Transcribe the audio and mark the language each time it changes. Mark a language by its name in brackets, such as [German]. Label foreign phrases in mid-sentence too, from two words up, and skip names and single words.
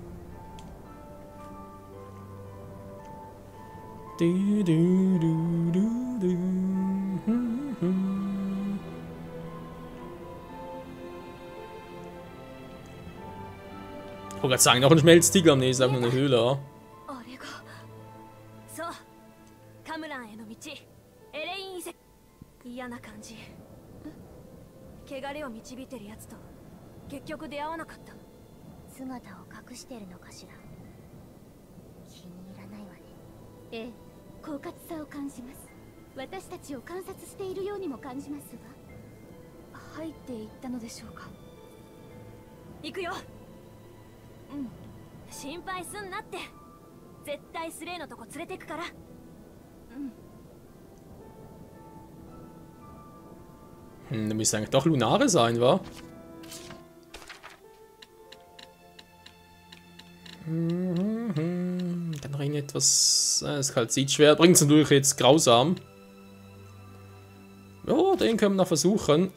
[German] Ich wollte gerade sagen, noch ein Schmelztiegel am nächsten, einfach nur eine Höhle, ja? [Japanese] 嫌な感じ。汚れを導いてるやつと結局出会わなかった。姿を隠してるのかしら。気に入らないわね。ええ、狡猾さを感じます。私たちを観察しているようにも感じますわ。入っていったのでしょうか。行くよ。うん。心配すんなって。絶対スレイのとこ連れてくから。うん。 [German] Da müsste eigentlich doch Lunare sein, wa? Dann rein etwas. Das Kalzitschwert bringt es natürlich jetzt grausam. Ja, den können wir noch versuchen.